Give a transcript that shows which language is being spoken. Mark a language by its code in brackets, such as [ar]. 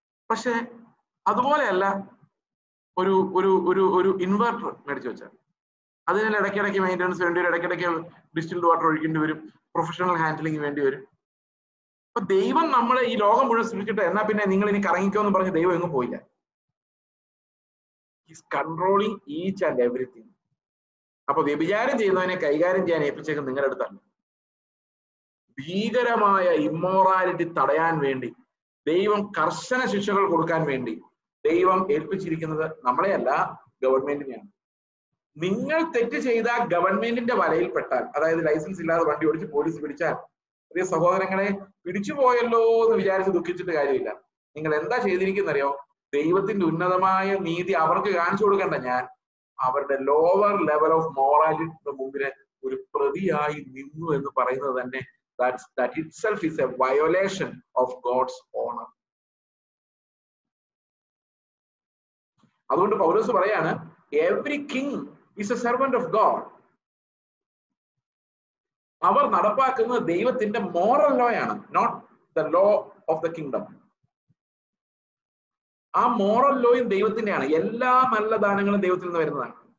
[ml] പക്ഷെ അതുപോലെയല്ല ഒരു ഒരു ഒരു ഒരു ഇൻവെർട്ടർ മേടിച്ചു വെച്ചാൽ അതിന് ഇടയ്ക്കിടയ്ക്ക് മെയിൻ്റനൻസ് വേണ്ടി വരും, ഇടയ്ക്കിടയ്ക്ക് ഡിസ്റ്റിൽഡ് വാട്ടർ ഒഴിക്കേണ്ടി വരും, പ്രൊഫഷണൽ ഹാൻഡ്ലിംഗ് വേണ്ടി വരും. അപ്പൊ ദൈവം നമ്മളെ ഈ ലോകം മുഴുവൻ സൃഷ്ടിച്ചിട്ട് എന്നാ പിന്നെ നിങ്ങൾ ഇനി കറങ്ങിക്കോ എന്ന് പറഞ്ഞ് ദൈവം എങ്ങും പോയില്ല. [en] He's controlling each and everything. [ml] അപ്പൊ വ്യഭിചാരം ചെയ്യുന്നതിനെ കൈകാര്യം ചെയ്യാൻ ഏൽപ്പിച്ചേക്കും നിങ്ങളുടെ അടുത്താണ്. ഭീകരമായ ഇമ്മോറാലിറ്റി തടയാൻ വേണ്ടി ദൈവം കർശന ശിക്ഷകൾ കൊടുക്കാൻ വേണ്ടി ദൈവം ഏൽപ്പിച്ചിരിക്കുന്നത് നമ്മളെയല്ല, ഗവൺമെന്റിനെയാണ്. നിങ്ങൾ തെറ്റ് ചെയ്ത ഗവൺമെന്റിന്റെ വലയിൽപ്പെട്ടാൽ, അതായത് ലൈസൻസ് ഇല്ലാതെ വണ്ടി ഓടിച്ച് പോലീസ് പിടിച്ചാൽ, പ്രിയ സഹോദരങ്ങളെ, പിടിച്ചു പോയല്ലോ എന്ന് വിചാരിച്ച് ദുഃഖിച്ചിട്ട് കാര്യമില്ല. നിങ്ങൾ എന്താ ചെയ്തിരിക്കുന്നറിയോ? ദൈവത്തിന്റെ ഉന്നതമായ നീതി അവർക്ക് കാണിച്ചു കൊടുക്കണ്ട. ഞാൻ അവരുടെ ലോവർ ലെവൽ ഓഫ് മോറാലിറ്റിയുടെ മുമ്പില് ഒരു പ്രതിയായി നിന്നു എന്ന് പറയുന്നത് തന്നെ [en] that itself is a violation of God's honor. [ml] അതുകൊണ്ട് പൗലോസ് പറയാണ്, [en] every king is a servant of God. [ml] അവർ നടപ്പാക്കുന്നത് ദൈവത്തിന്റെ മോറൽ ലോ ആണ്, [en] Not the law of the kingdom. [ml] ആ മോറൽ ലോയും ദൈവത്തിന്റെയാണ്. എല്ലാ നല്ല ദാനങ്ങളും ദൈവത്തിൽ നിന്ന് വരുന്നതാണ്.